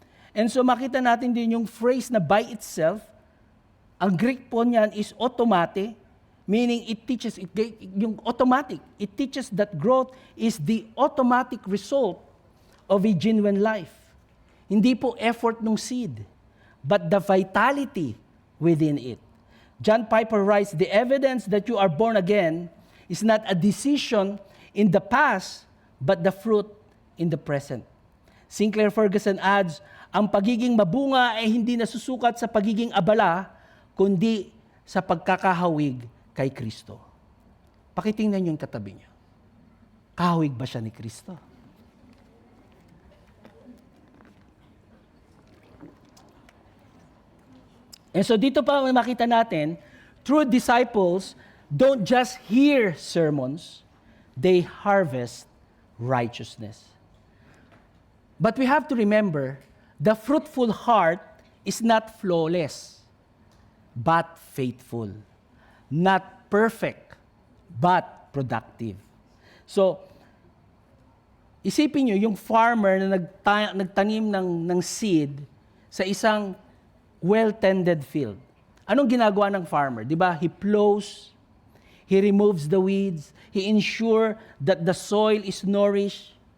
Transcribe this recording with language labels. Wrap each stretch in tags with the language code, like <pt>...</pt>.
<en>And so</en> <tl>makita natin din yung</tl> <en>phrase na by itself,</en> <tl>ang Greek po niyan</tl> <en>is automate, meaning it teaches, yung automatic, it teaches that growth is the automatic result of a genuine life.</en> <tl>Hindi po</tl> <en>effort ng seed, but the vitality within it. John Piper writes, the evidence that you are born again is not a decision in the past, but the fruit in the present. Sinclair Ferguson adds,</en> <tl>ang pagiging mabunga ay hindi nasusukat sa pagiging abala, kundi sa pagkakahawig kay Kristo. Pakitingnan niyo yung katabi niyo. Kahawig ba siya ni Kristo?</tl> <en>And so</en> <tl>dito pa makita natin,</tl> <en>true disciples don't just hear sermons, they harvest righteousness. But we have to remember, the fruitful heart is not flawless, but faithful. Not perfect, but productive.</en> <tl>So, isipin nyo, yung farmer na nagtanim ng seed sa isang well-tended field. Anong ginagawa ng farmer? Di ba?</tl> <en>He plows, he removes the weeds, he ensures that the soil is nourished.</en>